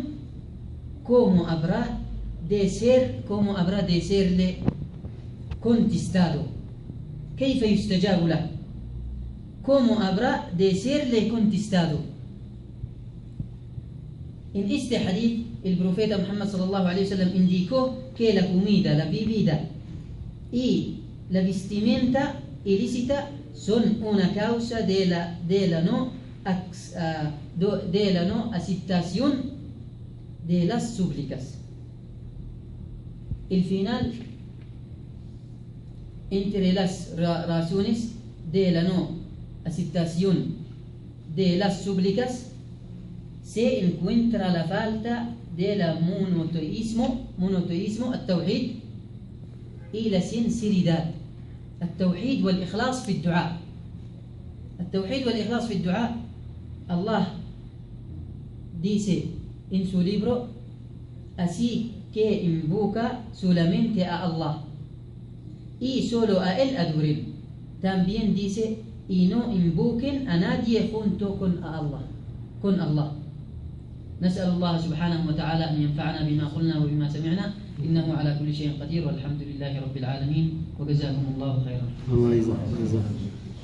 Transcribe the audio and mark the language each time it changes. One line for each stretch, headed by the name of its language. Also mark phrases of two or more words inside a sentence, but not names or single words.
Spanish: ¿Cómo habrá de serle contestado?
Arabic: كيف يستجاب له?
Spanish: ¿Cómo habrá de serle contestado? En este hadith, el profeta Muhammad
Arabic: صلى الله عليه وسلم
Spanish: indicó que la comida, la bebida y la vestimenta ilícita son una causa de la no aceptación de las súplicas. El final entre las razones de la no aceptación de las súplicas se encuentra la falta del monoteísmo, التوحيد y la sinceridad.
Arabic: التوحيد والإخلاص في الدعاء. التوحيد والإخلاص في الدعاء.
Spanish: Allah dice en su libro, así que invoca solamente a Allah y solo a Él adoren. También dice, y no invoquen a nadie junto con Allah.
Arabic: نسأل الله سبحانه وتعالى أن ينفعنا بما قلنا وبما سمعنا، إنه على كل شيء قدير، والحمد لله رب العالمين، وجزاكم الله خيرا.